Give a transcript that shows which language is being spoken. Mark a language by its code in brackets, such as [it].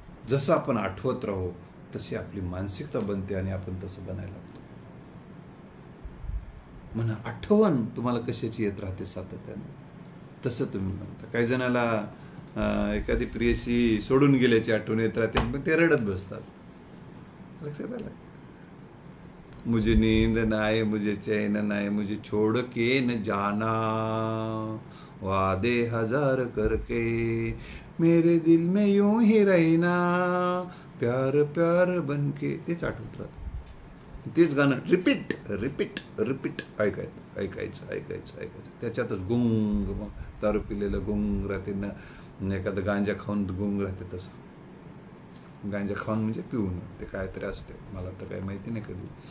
[mr] जसं आपण आठवत राहू तशी आपली मानसिकता बनते आणि आपण तसं बनायला लागतो. म्हणा आठवण तुम्हाला कशाची येत राहते सातत्याने तसं तुम्ही म्हणता. काही जणाला एखादी प्रियसी सोडून गेल्याची आठवण येत राहते, मग ते रडत बसतात. लक्षात आलं? [hi] मुझे नींद ना आए, मुझे चैन ना आए, मुझे छोड़ के न जाना, वादे हजार करके मेरे दिल में यूं ही रहना, प्यार प्यार बनके. [mr] तेच आठवत राहतं. तेच गाणं रिपीट रिपीट रिपीट ऐकायचं. त्याच्यातच गुंग, मग दारू पिलेलं गुंग राहते ना, एखादं गांजा खाऊन गुंग राहते. तसं गांजा खाऊन म्हणजे पिऊन, ते काहीतरी असते, मला तर काही माहिती नाही कधी.